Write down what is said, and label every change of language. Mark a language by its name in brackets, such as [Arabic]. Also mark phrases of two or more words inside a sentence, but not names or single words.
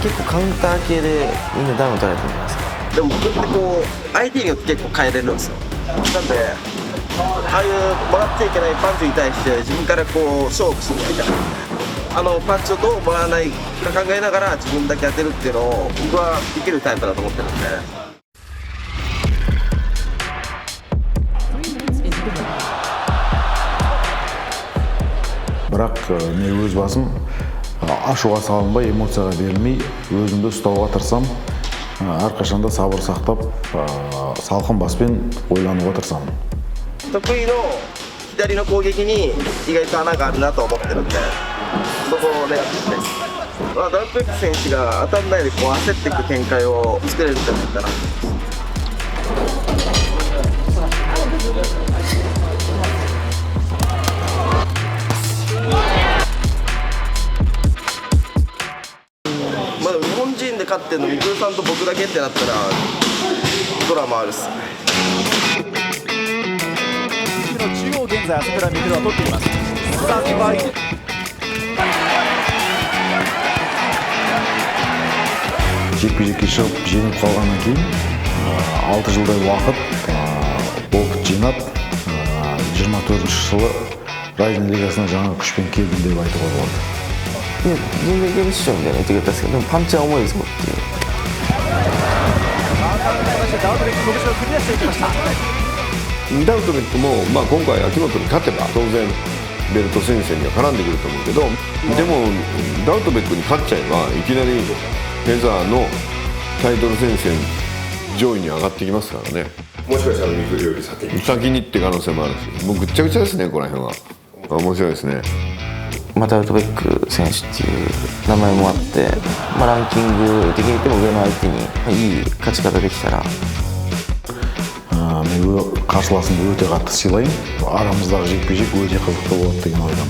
[Japanese] 結構カウンター系でみんなダウン取られてるじゃないですか。でも僕ってこう相手によって結構変えれるんですよ。なんでああいうもらっちゃいけないパンチに対して自分からこう勝負するみたいな、パンチをどうもらわないか考えながら自分だけ当てるっていうのを僕はできるタイプだと思ってるんで。 [Kazakh] бірақ мен өз басым ашуға салынбай, эмоцияға берілмей, өзімді ұстауға тырысам. Әрқашанда сабыр сақтап, салқын баспен ойлануға тырысам. [Japanese] 得意の左の攻撃に意外と穴があるなと思ってるんで、そこを狙っていきたいです。ダウトベック選手が当たんないでこう焦っていく展開を作れるんじゃないかな。まあでも日本人で勝ってるのみくるさんと僕だけってなったらドラマあるっす。中央現在朝倉未来は取っています。さあ場合 [Kazakh] Жекпе-жекке шығып жеңіп қалғаннан кейін 6 жылдай уақыт опыт жинап 24 жылы Райзен лигасына жаңа күшпен келдім деп айтуға болады. [Japanese] 全然いけるっしょみたいな言ってくれたんですけど、でもパンチは重いぞっていう。ダウトベック拳をクリアしていきました。ダウトベックも、今回秋元に勝てば当然ベルト戦線には絡んでくると思うけど、でもダウトベックに勝っちゃえばいきなりフェザーのタイトル戦線上位に上がってきますからね。もしかしたらミクルより先にって可能性もあるし、もうぐっちゃぐちゃですね、この辺は。面白いですね。ダウトベック選手っていう名前もあって、ランキング的に言っても上の相手にいい勝ち方できたら。 [Kazakh] Мен қарсыласымды өте қатты сыйлаймын. Арамыздағы жекпе-жек өте қызықты болады деген ойдамын.